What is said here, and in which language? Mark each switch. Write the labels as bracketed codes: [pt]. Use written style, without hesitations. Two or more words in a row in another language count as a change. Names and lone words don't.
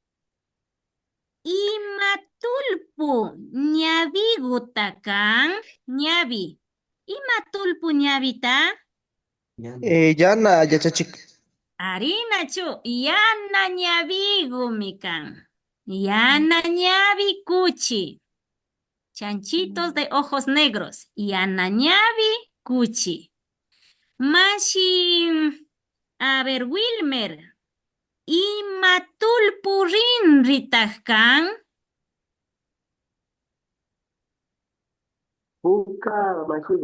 [qu] Imatulpu ñavigutakan. Ñavi. Imatulpu ñavita. Yana, yachachik. Ari nachu. Yana ñavigu mikan. Yana ñavi kuchi. [es] Chanchitos de ojos negros. [qu] Yana ñavi kuchi. Mashi, [es] a ver, [qu] Wilmer. Imatulpu rinritajkan. Puka mashigo.